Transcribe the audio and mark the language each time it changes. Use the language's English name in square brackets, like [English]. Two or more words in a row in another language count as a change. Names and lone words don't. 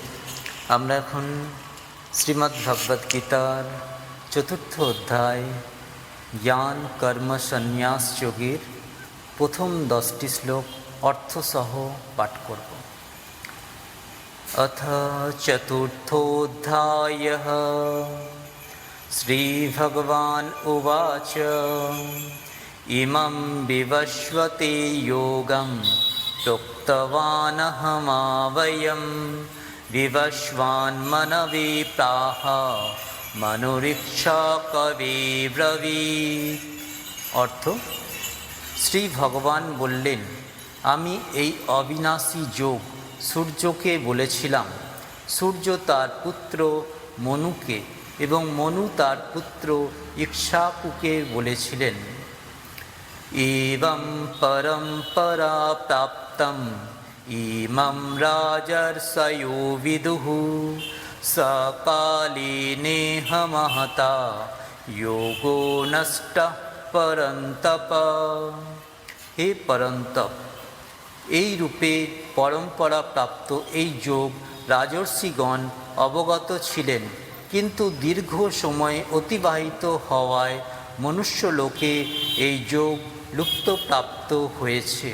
[Bangla] আমরা এখন শ্রীমদ্ ভগবদ গীতার চতুর্থ অধ্যায় জ্ঞান কর্ম সন্ন্যাস যোগের প্রথম 10টি শ্লোক অর্থসহ পাঠ করব। [Sanskrit] অথ চতুর্থোধ্যায়ঃ শ্রীভগবান উবাচ ইমং বিবস্বতে যোগং প্रोक्तवानहमावयं विवस्वान्मनवे प्राह मनुरीक्षा कवे ब्रवीत्। [Bangla] অর্থ, শ্রী ভগবান বললেন, আমি এই অবিনাশী যোগ সূর্যকে বলেছিলাম, সূর্য তার পুত্র মনুকে এবং মনু তার পুত্র ইক্ষ্বাকুকে বলেছিলেন। [Sanskrit] एवं परम्परा प्राप्तम् इमं राजर्षयो विदुः सकाले नेह महता योगो नष्टः परन्तप। [Bangla] হে পরন্তপ, এই রূপে পরম্পরা প্রাপ্ত এই যোগ রাজর্ষিগণ অবগত ছিলেন, কিন্তু দীর্ঘ সময় অতিবাহিত হওয়ায় মনুষ্যলোকে এই যোগ লুপ্তপ্রাপ্ত হয়েছে।